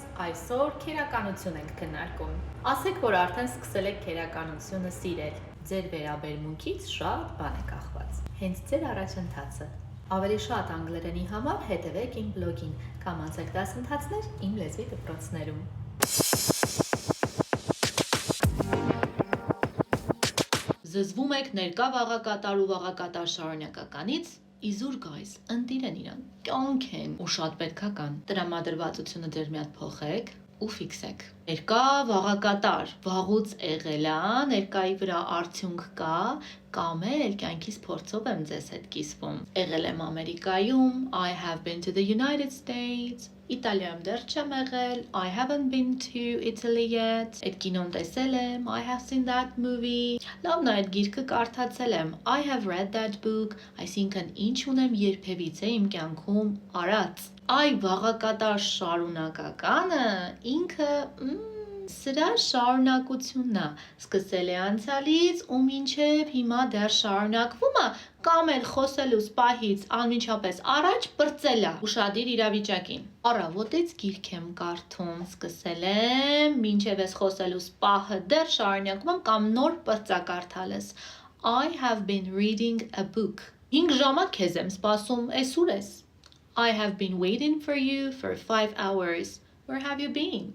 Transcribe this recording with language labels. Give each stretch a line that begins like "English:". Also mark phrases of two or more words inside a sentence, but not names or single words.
Armenian: Այսօր քերականություն ենք քննարկում։ Ասեք, որ արդեն սկսել եք քերականությունը սիրել։ Ձեր վերաբերմունքից շատ բան է կախված։ Հենց ձեր առաջընթացը։ Ավելի շատ անգլերենի համար հետևեք իմ բլոգին կամ անցեք դասընթացներ իմ լեզվի դպրոցներում։ Զզվում եք ներկա վաղակատար ու վաղակատար շարունակականից, Իզուր guys, ընտիրեն իրան, կյանք են ու շատ պետքա կան։ Տրամադրվածությունը ձեր միատ փոխեք ու ֆիքսեք։ Ներկա վաղակատար, վաղուց եղել է, ներկայի վրա արդյունք կա, կամ էլ կյանքից փորձով եմ ձեզ հետ կիսվում։ Եղել եմ Ամերիկայում,
English: I have been to the United States,
Armenian: Իտալիայում դեռ չեմ եղել,
English: I haven't been to Italy yet,
Armenian: այդ կինոն տեսել եմ,
English: I have seen that movie,
Armenian: լավն է այդ գիրքը կարդացել եմ,
English: I have read that book,
Armenian: այսինքն ինչ ունեմ երբևիցե իմ կյանքում արած։ Այ վաղակատար շարունակականը ինքը սրա շարունակությունն է, սկսել է անցյալից ու մինչև հիմա դեռ շարունակվում է, կամ էլ խոսելուց պահից անմիջապես առաջ բրծել է ուշադիր իրավիճակին։ Առավոտից գիրք եմ կարդում, սկսել եմ, մինչև ես խոսելուց պահը դեռ շարունակում եմ կամ նոր բրծակարդալ ես։
English: I have been reading a book։
Armenian: 5 ժամա քեզ եմ սպասում, էս ուր ես։
English: I have been waiting for you for 5 hours։ Where have you been?